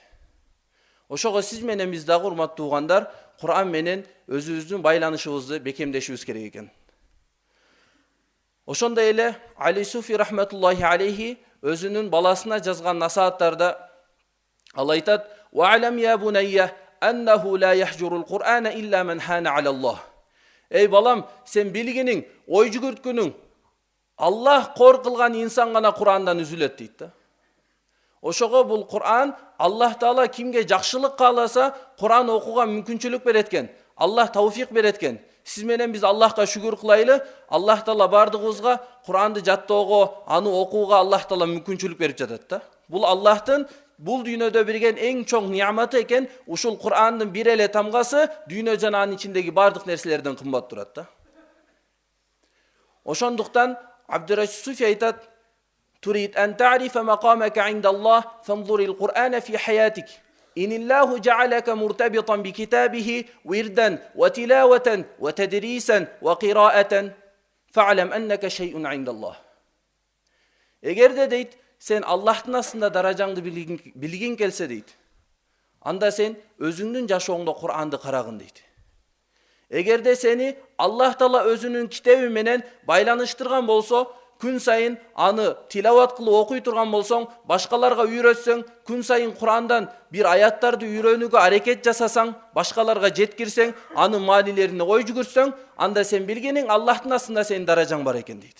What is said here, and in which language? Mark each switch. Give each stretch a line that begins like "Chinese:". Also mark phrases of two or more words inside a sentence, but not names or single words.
Kyrgyz: Ошого сиз менен биз дагы урматтуу угандар, Кур'ан менен өзүбүздүн байланышыбызды бекемдешибиз керек экен. Ошондой эле Али Суфи
Arabic: رحمة الله عليه
Kyrgyz: өзүнүн баласына жазган насааттарда ал айтат:
Arabic: "واعلم يا بني أنه لا يهجر القرآن إلا من هان على الله."
Kyrgyz: Эй балам, сен билгиниң, ой жүгүрткүнүң, Аллах кор кылган инсан гана Кур'андан үзүлөт дейт да. Ошого бул Кур'ан Аллах Таала кимге жакшылык кааласа, Кур'ан окууга мүмкүнчүлүк берет экен. Аллах тауфик берет экен. Сиз менен биз Аллахка шүгүр кылайлы. Аллах Таала бардыгыбызга Кур'анды жаттоого, аны окууга Аллах Таала мүмкүнчүлүк берип жатат да. Бул Аллахтын бул дүйнөдө берген эң чоң нияматы экен. Ушул Кур'андын бир эле тамгасы дүйнө жана анын ичиндеги бардык нерселерден кымбат турат да. Ошондуктан Абдурашид Суфи айтат:
Arabic: "تريد أن تعرف مقامك عند الله، فانظر القرآن في حياتك. إن الله جعلك مرتبطا بكتابه وردا وتلاوة وتدريسا وقراءة فاعلم أنك شيء عند الله."
Kyrgyz: Эгерде дейт, сен Аллахтын астында даражаңды билгин келсе дейт, анда сен өзүңдүн жашооңдо Кур'анды карагын дейт. Эгерде сени Аллах Таала өзүнүн китеби менен байланыштырган болсо, күн сайын аны тилават кылып окуй турган болсоң, башкаларга үйрөтсөң, күн сайын Курандан бир аяттарды үйрөнүүгө аракет жасасаң, башкаларга жеткирсең, анын маанилерине ой жүгүрсөң, анда сен билгениң Аллахтын астында сенин даражаң бар экен дейт.